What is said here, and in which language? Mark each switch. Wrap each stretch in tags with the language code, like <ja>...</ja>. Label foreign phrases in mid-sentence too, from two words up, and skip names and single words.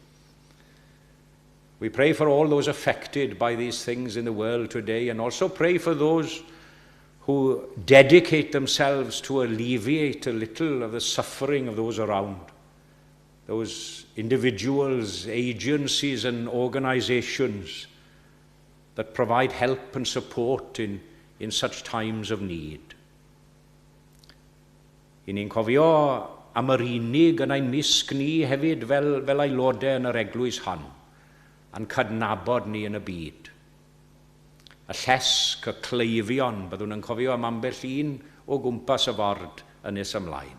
<en>We pray for all those affected by these things in the world today, and also pray for those who dedicate themselves to alleviate a little of the suffering of those around. Those individuals, agencies and organizations that provide help and support in such times of need.</en> <cy>I ni'n cofio am yr unig yn ein misg ni hefyd fel aelodau yn yr eglwys hon, a'n cydnabod ni yn y byd. Y llesg, y cleifion, byddwn yn cofio am ambell un o gwmpas y ford ynys ymlaen.</cy>